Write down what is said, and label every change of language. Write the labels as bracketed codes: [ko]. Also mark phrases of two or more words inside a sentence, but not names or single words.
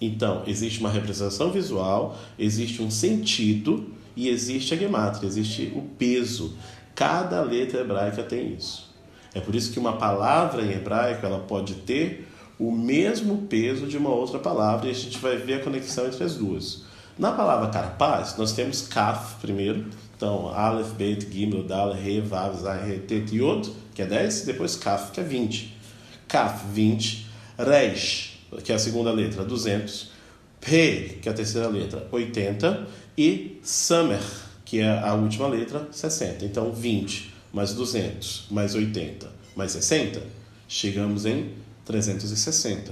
[pt] Então, existe uma representação visual, existe um sentido e existe a gemátria, existe o peso. Cada letra hebraica tem isso. É por isso que uma palavra em hebraico ela pode ter o mesmo peso de uma outra palavra e a gente vai ver a conexão entre as duas. Na palavra carpaz, nós temos kaf primeiro, então Aleph, Bet, Gimel, Dal, He, Vav, Zay, He, Tet, Yod, que é 10, e depois Kaf, que é 20. Kaf, 20, Resh, que é a segunda letra, 200, Pe, que é a terceira letra, 80, e Samer, que é a última letra, 60. Então 20 mais 200 mais 80 mais 60, chegamos em 360.